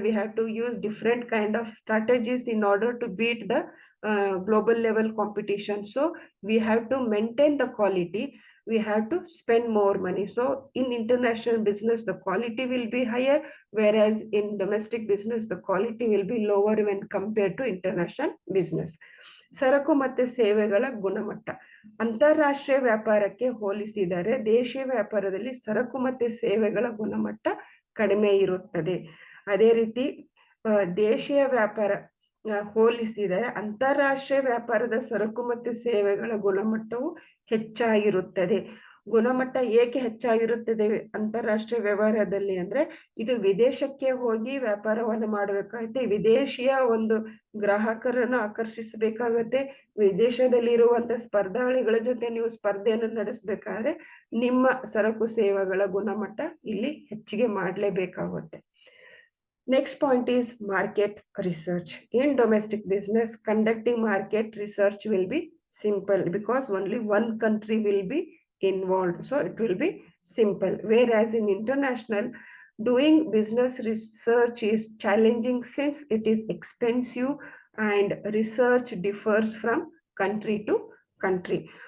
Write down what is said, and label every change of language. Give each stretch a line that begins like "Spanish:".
English: We have to use different kind of strategies in order to beat the global level competition. So we have to maintain the quality. We have to spend more money. So in international business, the quality will be higher, whereas in domestic business, the quality will be lower when compared to international business.
Kannada: ಸರಕು ಮತ್ತು ಸೇವೆಗಳ ಗುಣಮಟ್ಟ. ಅಂತಾರಾಷ್ಟ್ರೀಯ ವ್ಯಾಪಾರಕ್ಕೆ ಹೋಲಿಸಿದರೆ ದೇಶೀಯ ವ್ಯಾಪಾರದಲ್ಲಿ ಸರಕು ಮತ್ತು ಸೇವೆಗಳ ಗುಣಮಟ್ಟ ಕಡಿಮೆ ಇರುತ್ತದೆ. ಅದೇ ರೀತಿ ದೇಶೀಯ ವ್ಯಾಪಾರ ಹೋಲಿಸಿದರೆ ಅಂತಾರಾಷ್ಟ್ರೀಯ ವ್ಯಾಪಾರದ ಸರಕು ಮತ್ತು ಸೇವೆಗಳ ಗುಣಮಟ್ಟವು ಹೆಚ್ಚಾಗಿರುತ್ತದೆ. ಗುಣಮಟ್ಟ ಏಕೆ ಹೆಚ್ಚಾಗಿರುತ್ತದೆ ಅಂತಾರಾಷ್ಟ್ರೀಯ ವ್ಯವಹಾರದಲ್ಲಿ ಅಂದ್ರೆ, ಇದು ವಿದೇಶಕ್ಕೆ ಹೋಗಿ ವ್ಯಾಪಾರವನ್ನು ಮಾಡಬೇಕಾಗುತ್ತೆ, ವಿದೇಶಿಯ ಒಂದು ಗ್ರಾಹಕರನ್ನು ಆಕರ್ಷಿಸಬೇಕಾಗತ್ತೆ, ವಿದೇಶದಲ್ಲಿರುವಂತ ಸ್ಪರ್ಧಾಳಿಗಳ ಜೊತೆ ನೀವು ಸ್ಪರ್ಧೆಯನ್ನು ನಡೆಸಬೇಕಾದ್ರೆ ನಿಮ್ಮ ಸರಕು ಸೇವೆಗಳ ಗುಣಮಟ್ಟ ಇಲ್ಲಿ ಹೆಚ್ಚಿಗೆ ಮಾಡಲೇಬೇಕಾಗುತ್ತೆ.
English: Next point is market research. In domestic business, conducting market research will be simple because only one country will be involved. So it will be simple. Whereas in international, doing business research is challenging since it is expensive and research differs from country to country.